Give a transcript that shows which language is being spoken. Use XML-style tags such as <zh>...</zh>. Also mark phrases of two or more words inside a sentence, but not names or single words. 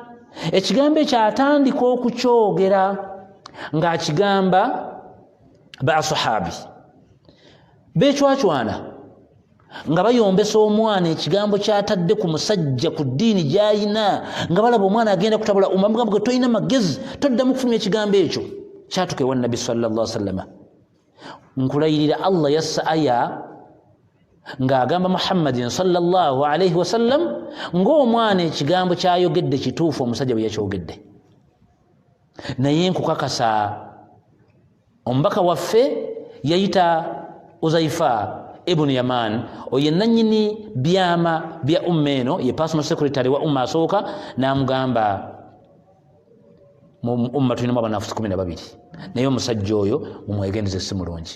<lg>Ekigambo ekyo atandika okukyogera ng'akigamba baasahabi beecwacwana nga bayombesa omwana ekigambo kyatadde ku musajja ku ddiini gy'ayina, nga balaba omwana agenda kutabula umamugamba gwe tolina magezi toddamu kufulumya ekigambo ekyo. Kyatuka ewa Nabbi</lg> <ar>صلى الله عليه وسلم,</ar> <lg>nkulayirira Allah yassa aya ng'agamba Muhammadin</lg> <ar>صلى الله عليه وسلم</ar> <lg>ng'omwana ekigambo kyayogedde kituufu omusajja bwe yakyogedde. Naye nkukakasa omubaka waffe yayita Uzaifa ibn Yaman, oyo nannyini byama bya umma eno, ye</lg> <en>personal secretary</en> <lg>wa umma asooka, n'amugamba mu umma tulinamu abanafusi 12, naye omusajja oyo mumwegendeze si mulungi.</lg>